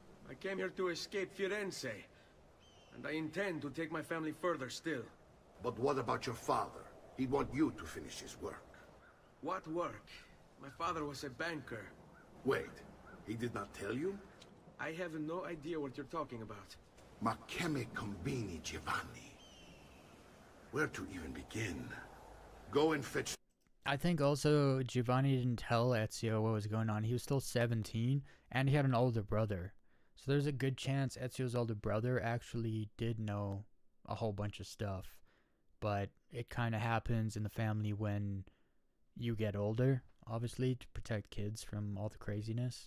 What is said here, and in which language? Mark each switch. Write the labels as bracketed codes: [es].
[en] I came here to escape Firenze. And I intend to take my family further still. But what about your father? He'd want you to finish his work. What work? My father was a banker. Wait, he did not tell you? I have no idea what you're talking about. [it] Ma che me combini, Giovanni? [en] Where to even begin? Go and fetch... I think also Giovanni didn't tell Ezio what was going on. He was still 17, and he had an older brother. So there's a good chance Ezio's older brother actually did know a whole bunch of stuff. But it kind of happens in the family when you get older, obviously, to protect kids from all the craziness.